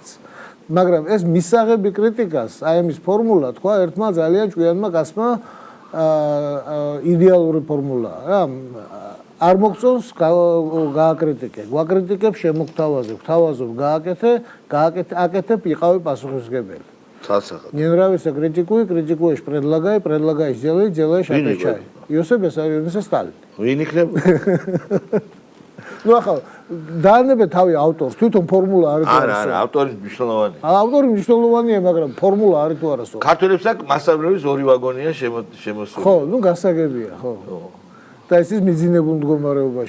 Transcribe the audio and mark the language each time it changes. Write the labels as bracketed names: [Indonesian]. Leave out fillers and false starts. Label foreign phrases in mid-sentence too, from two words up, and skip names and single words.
[Georgian] მაგრამ ეს მისაღები კრიტიკას, აი ამის ფორმულა თქვა ერთმა ძალიან ჭკვიანმა კაცმა იდეალური ფორმულაა რა. არ მოგწონს გააკრიტიკე, გვაკრიტიკებ შემოგთავაზე, გვთავაზობ გააკეთებ იყავი პასუხისმგებელი. ცალსახად. [Russian] Не нравится критикуешь, предлагай, делаешь, отвечай. Иосиф Виссарионович Сталин. [Georgian] ვინ იქნება? Ну ახლა დაანებე თავი ავტორს, თვითონ ფორმულა არის თუ არა. არა, ავტორი მნიშვნელოვანია. ავტორი მნიშვნელოვანია, მაგრამ ფორმულა არის თუ არა. ქართველებს აქ მასწავლებლების 2 ვაგონია შემოსული. ხო, ну გასაგებია, ხო. და ეს ის მიძინებულ მდგომარეობაში.